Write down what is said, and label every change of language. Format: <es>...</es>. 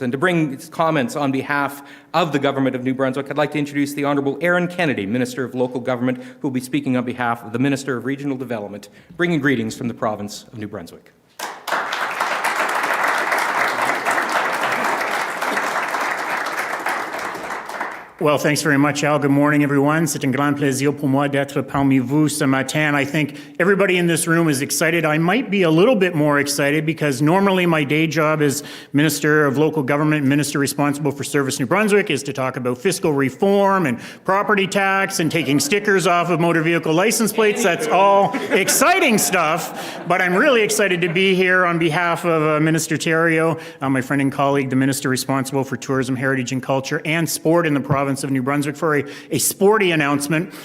<en>And to bring comments on behalf of the Government of New Brunswick, I'd like to introduce the Honourable Aaron Kennedy, Minister of Local Government, who will be speaking on behalf of the Minister of Regional Development, bringing greetings from the province of New Brunswick. Well, thanks very much, Al. Good morning, everyone.</en> <fr>C'est un grand plaisir pour moi d'être parmi vous ce matin.</fr> <en>I think everybody in this room is excited. I might be a little bit more excited because normally my day job as Minister of Local Government, Minister responsible for Service New Brunswick, is to talk about fiscal reform and property tax and taking stickers off of motor vehicle license plates. That's all exciting stuff, but I'm really excited to be here on behalf of Minister Theriault, my friend and colleague, the Minister responsible for Tourism, Heritage and Culture and Sport in the province of New Brunswick, for a sporty announcement.</en>